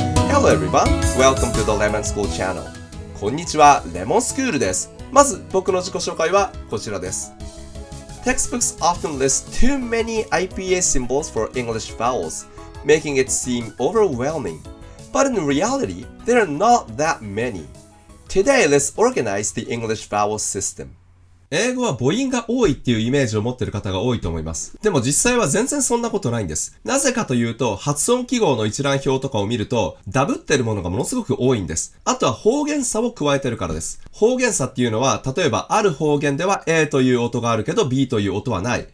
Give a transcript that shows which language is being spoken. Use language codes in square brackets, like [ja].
[en] Hello everyone, welcome to the Lemon School Channel. [ja] こんにちは、レモンスクールです。まず僕の自己紹介はこちらです。 [en] Textbooks often list too many IPA symbols for English vowels, making it seem overwhelming. But in reality, there are not that many. Today, let's organize the English vowel system. [ja] 英語は母音が多いっていうイメージを持っている方が多いと思います。でも実際は全然そんなことないんです。なぜかというと、発音記号の一覧表とかを見ると、ダブってるものがものすごく多いんです。あとは方言差を加えてるからです。方言差っていうのは、例えばある方言では A という音があるけど B という音はない。